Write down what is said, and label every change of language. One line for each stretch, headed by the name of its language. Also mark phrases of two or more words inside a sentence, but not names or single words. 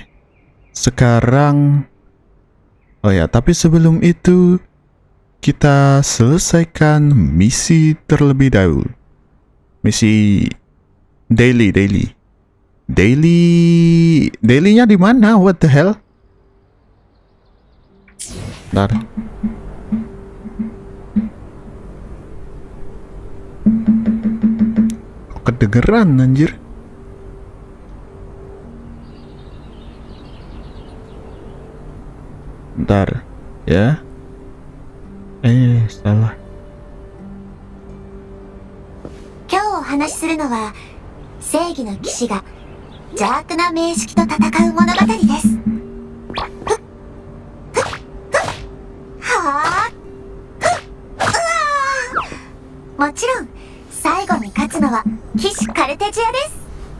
Indonesian: Sekarang. Oh ya, tapi sebelum itu kita selesaikan misi terlebih dahulu. Misi Dailynya di mana?
English: What the hell?
Indonesian: Bentar. Kok kedengeran anjir? Bentar ya. Salah.
Japanese: 今日お話しするのは正義の騎士が邪悪な名式と戦う物語です。はあ、もちろん最後に勝つのは騎士カルテジアです。